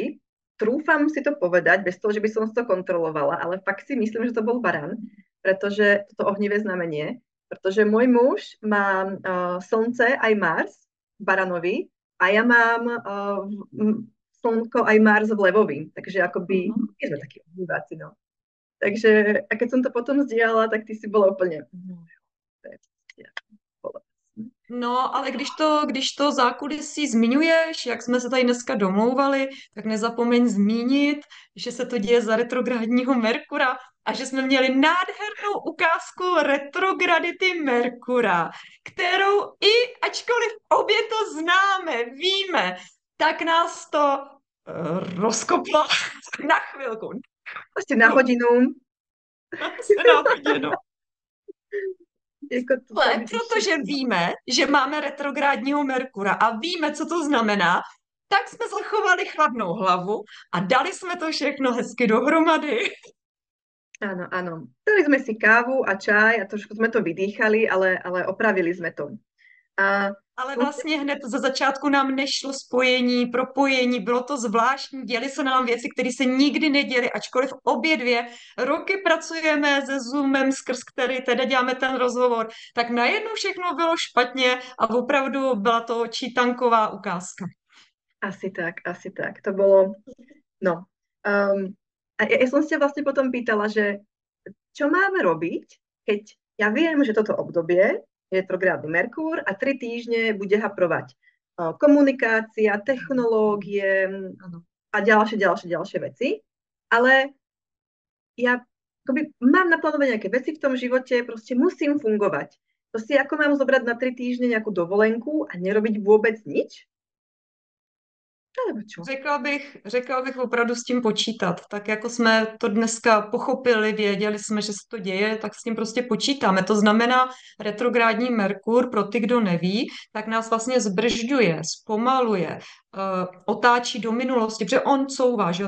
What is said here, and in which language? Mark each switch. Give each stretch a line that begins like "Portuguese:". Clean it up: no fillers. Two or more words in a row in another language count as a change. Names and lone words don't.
Slovak: Trúfam si to povedať, bez toho, že by som to kontrolovala, ale fakt si myslím, že to bol Baran, pretože toto ohnivé znamenie, pretože môj muž má Slnce aj Mars v Baranovi a ja mám Slnko aj Mars v Levovi, takže akoby my sme takí ohniváci, no. Takže a keď som to potom zdieľala, tak ty si bola úplne
Czech: No, ale když to zákulisí zmiňuješ, jak jsme se tady dneska domlouvali, tak nezapomeň zmínit, že se to děje za retrográdního Merkura a že jsme měli nádhernou ukázku retrogradity Merkura, kterou ačkoliv obě to známe, víme, tak nás to rozkoplo na chvilku. Prostě na hodinu. Na hodinu. Ale protože víme, že máme retrográdního Merkura a víme, co to znamená, tak jsme zachovali chladnou hlavu a dali jsme to všechno hezky dohromady.
Slovak: Áno, áno. Dali sme si kávu a čaj a trošku sme to vydýchali, ale opravili sme to.
Czech: Ale vlastně hned za začátku nám nešlo spojení, propojení, bylo to zvláštní, děly se nám věci, které se nikdy neděly, ačkoliv obě dvě roky pracujeme se Zoomem, skrz který teda děláme ten rozhovor, tak najednou všechno bylo špatně a opravdu byla to čítanková ukázka. Asi tak.
Slovak: To bolo, no. A ja som sa vlastne potom pýtala, že čo máme robiť, keď ja viem, že toto obdobie je retrográdny Merkúr a 3 týždne bude haprovať komunikácia, technológie a ďalšie veci. Ale ja akoby mám naplánované nejaké veci v tom živote, proste musím fungovať. To si ako mám zobrať na 3 týždne nejakú dovolenku a nerobiť vôbec nič? Alebo čo?
Czech: Řekla bych opravdu s tím počítat. Tak jako jsme to dneska pochopili, věděli jsme, že se to děje, tak s tím prostě počítáme. To znamená, retrográdní Merkur, pro ty, kdo neví, tak nás vlastně zbržďuje, zpomaluje, otáčí do minulosti, protože on couvá, že jo?